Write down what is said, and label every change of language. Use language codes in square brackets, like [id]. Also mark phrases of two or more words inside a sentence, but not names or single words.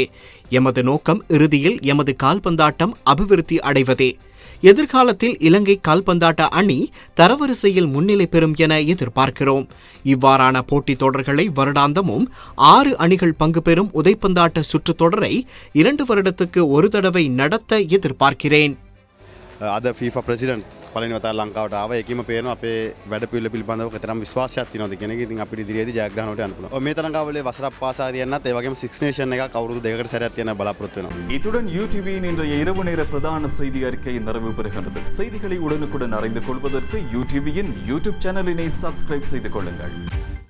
[ta] எமது நோக்கம் இறுதியில் எமது கால்பந்தாட்டம் அபிவிருத்தி அடைவதே. எதிர்காலத்தில் இலங்கை கால்பந்தாட்ட அணி தரவரிசையில் முன்னிலை பெறும் என எதிர்பார்க்கிறோம். இவ்வாறான போட்டித் தொடர்களை வருடாந்தமும் 6 அணிகள் பங்கு பெறும் உதைப்பந்தாட்ட சுற்றுத் தொடரை 2 வருடத்துக்கு ஒரு தடவை நடத்த எதிர்பார்க்கிறேன். [si] අද FIFA ප්‍රෙසිඩන්ට් පළවෙනි වතාවට ලංකාවට ආවා. ඒකෙම පේනවා අපේ වැඩපිළිවෙල පිළිබඳව කතරම් විශ්වාසයක් තියෙනවද කියන එක. ඉතින් අපිට ඉදිරියේදී ජයග්‍රහණ වලට යන්න පුළුවන්. මේ තරඟාවලියේ වසරක් පාසා තියන්නත් ඒ වගේම 6 නේෂන් එකක් අවුරුදු 2කට සැරයක් තියන්න බලාපොරොත්තු වෙනවා. [ta] இத்துடன் யூடிவியின் இன்றைய இரவு நேர பிரதான செய்தி அறிக்கை நிறைவு பெறுகின்றது. செய்திகளை உடனுக்குடன் அறிந்து கொள்வதற்கு யூடிவியின் யூடியூப் சேனலினை சப்ஸ்கிரைப் செய்து கொள்ளுங்கள்.